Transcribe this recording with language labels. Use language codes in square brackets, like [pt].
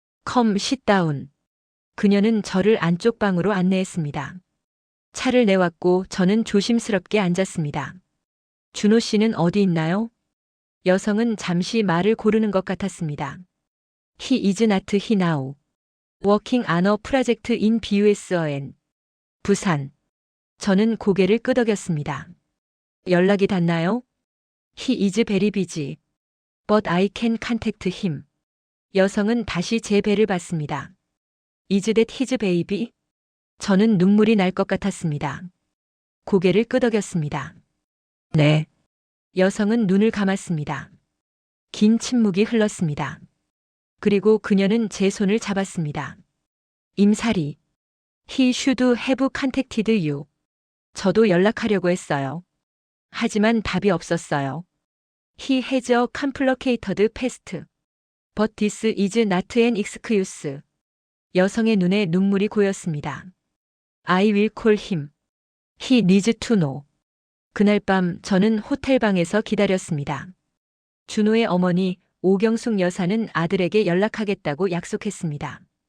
[en] Come, sit down. [ko] 그녀는 저를 안쪽 방으로 안내했습니다. 차를 내왔고 저는 조심스럽게 앉았습니다. 준호 씨는 어디 있나요? 여성은 잠시 말을 고르는 것 같았습니다. [en] He is not he now. Working on a project in BUSN. [ko] 부산. 저는 고개를 끄덕였습니다. 연락이 닿나요? [en] He is very busy. But I can contact him. [ko] 여성은 다시 제 배를 봤습니다. [en] Is that his baby? [ko] 저는 눈물이 날 것 같았습니다. 고개를 끄덕였습니다. 네. 여성은 눈을 감았습니다. 긴 침묵이 흘렀습니다. 그리고 그녀는 제 손을 잡았습니다. 임사리. [en] He should have contacted you. [ko] 저도 연락하려고 했어요. 하지만 답이 없었어요. [en] He has a complicated past. But this is not an excuse. [ko] 여성의 눈에 눈물이 고였습니다. [en] I will call him. He needs to know. [ko] 그날 밤 저는 호텔방에서 기다렸습니다. 준호의 어머니 오경숙 여사는 아들에게 연락하겠다고 약속했습니다.